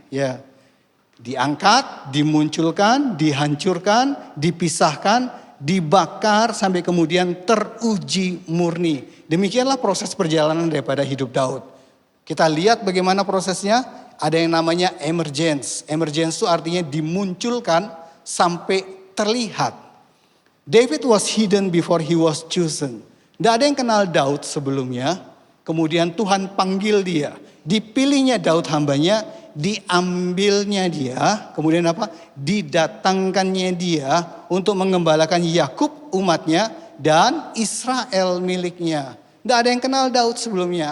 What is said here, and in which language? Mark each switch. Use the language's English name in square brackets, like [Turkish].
[Indonesian] Ya, diangkat, dimunculkan, dihancurkan, dipisahkan, dibakar sampai kemudian teruji murni. Demikianlah proses perjalanan daripada hidup Daud. Kita lihat bagaimana prosesnya. Ada yang namanya emergence. Emergence itu artinya dimunculkan sampai terlihat. [English] David was hidden before he was chosen. [Indonesian] Tidak ada yang kenal Daud sebelumnya. Kemudian Tuhan panggil dia. Dipilihnya Daud hambanya. Diambilnya dia. Kemudian apa? Didatangkannya dia. Untuk mengembalakan Yakub umatnya. Dan Israel miliknya. Tidak ada yang kenal Daud sebelumnya.